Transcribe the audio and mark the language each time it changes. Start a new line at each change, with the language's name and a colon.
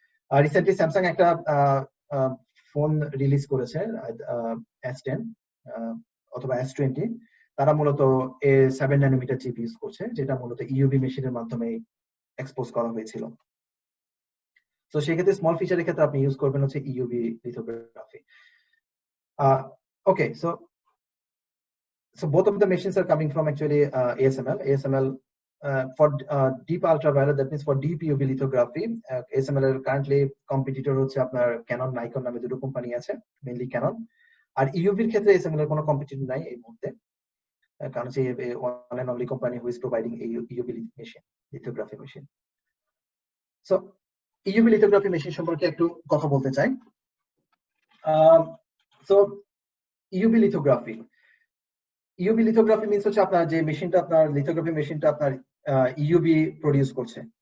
Bangla: Recently Samsung একটা phone release করেছে S10 অথবা S20, তারা মূলত 7 ন্যানোমিটার চিপ ইউজ করছে, যেটা মূলত ইউভি মেশিনের মাধ্যমে এক্সপোজ করা হয়েছিল। তো সেক্ষেত্রে স্মল ফিচারের ক্ষেত্রে আপনি ইউজ করবেন হচ্ছে UV lithography.
English: Okay, so both of the machines are coming from actually ASML. for deep ultraviolet, that means for deep UV lithography, ASML এর currently competitor
Bangla: হচ্ছে আপনার Canon, Nikon নামে দুটো কোম্পানি আছে,
English: mainly Canon।
Bangla: আর EUV এর ক্ষেত্রে ASML এর কোনো competitor নাই এই মুহূর্তে, কারণ হচ্ছে
English: one and only company who is providing a EUV machine, lithography machine।
Bangla: So EUV lithography machine সম্পর্কে একটু কথা বলতে চাই। So EUV lithography means হচ্ছে আপনার যে মেশিনটা, আপনার লিথোগ্রাফি মেশিনটা আপনার EUV প্রডিউস করছে।